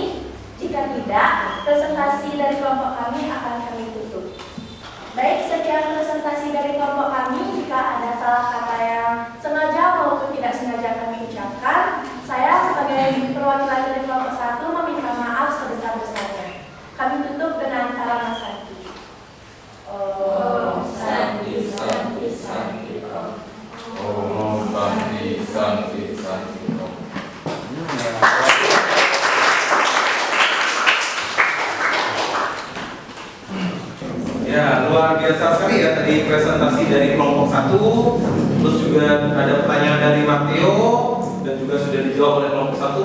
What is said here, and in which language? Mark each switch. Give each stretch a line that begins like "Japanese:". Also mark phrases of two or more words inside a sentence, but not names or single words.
Indonesian: Jika tidak, presentasi dari kelompok kami akan kami tutup. Baik, sekian presentasi dari kelompok kami. Jika ada salah kata yang sengaja maupun tidak sengaja kami ucapkan, saya sebagai perwakilan dari kelompok 1 meminta maaf sebesar-besarnya. Kami tutup dengan karangan Santi.
Sanskrit: Om Santi, Santi, Santi, Om. Om Santi, Santi, Santi, Om.
Indonesian: Ya, luar biasa sekali ya tadi presentasi dari kelompok 1. Terus juga ada pertanyaan dari Matteo dan juga sudah dijawab oleh kelompok 1.